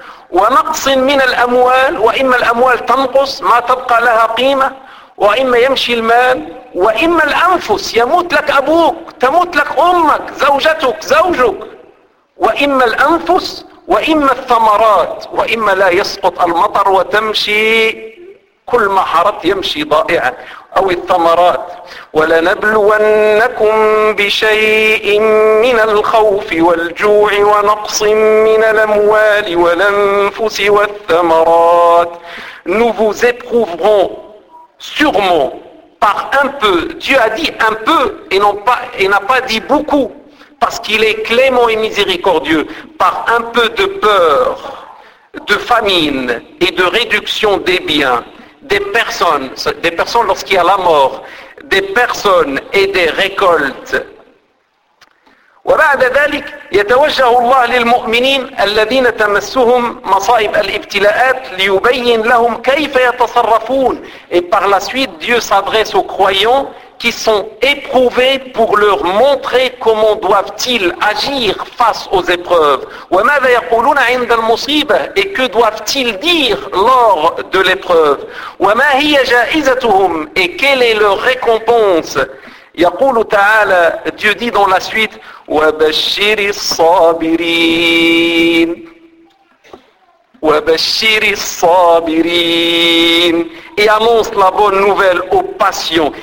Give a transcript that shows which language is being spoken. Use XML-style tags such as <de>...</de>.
<ar>ونقص من الأموال, وإما الأموال تنقص ما تبقى لها قيمة, وإما يمشي المال, وإما الأنفس يموت لك أبوك, تموت لك أمك, زوجتك, زوجك, وإما الأنفس, وإما الثمرات, وإما لا يسقط المطر وتمشي كل ما حرت يمشي ضائعا, أو الثمرات. ولنبلونكم بشيء من الخوف والجوع ونقص من الأموال والأنفس والثمرات.</ar> <fr>Nous vous éprouverons sûrement par un peu. Dieu a dit un peu et n'a pas dit beaucoup, parce qu'il est clément et miséricordieux, par un peu de peur, de famine et de réduction des biens. Des personnes lorsqu'il y a la mort, des personnes et des récoltes.</fr> <ar>وبعد ذلك يتوجه الله للمؤمنين الذين تمسهم مصائب الابتلاءات ليبين لهم كيف يتصرفون.</ar> <fr>Et par la suite, Dieu s'adresse aux croyants qui sont éprouvés pour leur montrer comment doivent-ils agir face aux épreuves.</fr> <ar>وماذا يقولون عند المصيبة؟</ar> <fr>Et que doivent-ils dire lors de l'épreuve؟</fr> <ar>وما هي جائزتهم؟</ar> <fr>Et quelle est leur récompense؟</fr> <ar>يقول تعالى,</ar> <fr>Dieu dit dans la suite,</fr> <ar>وَبَشِّرِ الصَّابِرِينَ وَبَشِّرِ الصَّابِرِينَ</ar> <fr>et annonce la bonne nouvelle aux patients.</fr>